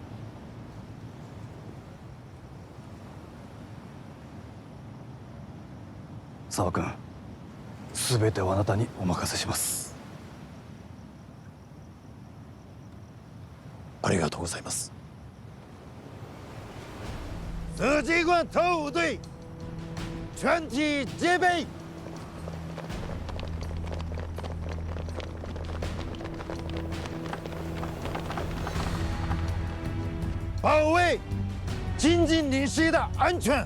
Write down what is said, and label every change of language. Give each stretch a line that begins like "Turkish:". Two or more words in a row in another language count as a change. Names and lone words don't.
Japanese: 沢君、全てをあなたにお任せします。ありがとうございます。
Chinese: 自己官特务队全体戒备，保卫金津领事的安全。